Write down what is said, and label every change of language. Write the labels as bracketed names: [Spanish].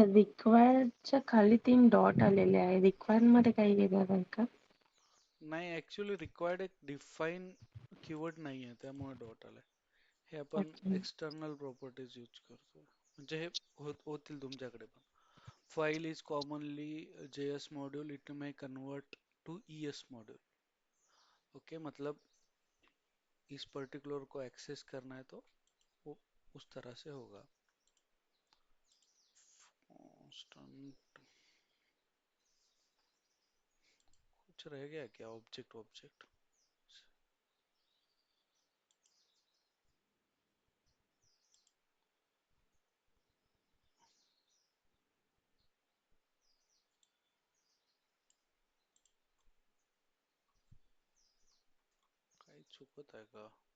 [Marathi] Sir रिक्वायर्डच्या खाली 3 dot आलेले आहे, रिक्वायर्ड मध्ये काही वेगळं आहे का? नाही, ऍक्च्युली रिक्वायर्ड एक डिफाईन कीवर्ड नाही आहे त्यामुळे डॉट आलाय। हे आपण [Hindi] अच्छा. [Marathi] एक्सटर्नल प्रॉपर्टीज यूज करतो, म्हणजे हे होतील तुमच्याकडे पण। [English] File is commonly JS module, it may convert to ES module. [Hindi] Okay, मतलब इस पर्टिकुलर को एक्सेस करना है तो वो उस तरह से होगा। कांस्टेंट कुछ रह गया क्या? [Marathi] ऑब्जेक्ट ऑब्जेक्ट काही चुकत आहे का?